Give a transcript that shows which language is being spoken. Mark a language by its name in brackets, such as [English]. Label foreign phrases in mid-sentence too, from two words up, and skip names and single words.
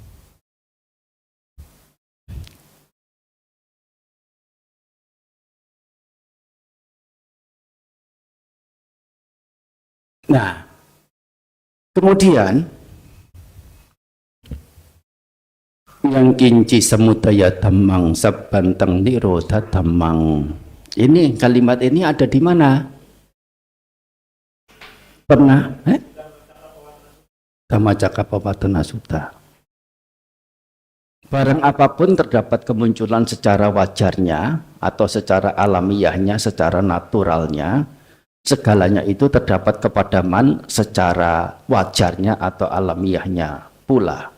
[Indonesian] Nah, kemudian yang [Pali] kinci samudaya dhammang sabbantang nirodha dhammang. [Indonesian] Ini kalimat ini ada di mana? Pernah? Dhammacakkappavattana Sutta. Barang apapun terdapat kemunculan secara wajarnya atau secara alamiahnya, secara naturalnya, segalanya itu terdapat kepadaman secara wajarnya atau alamiahnya pula.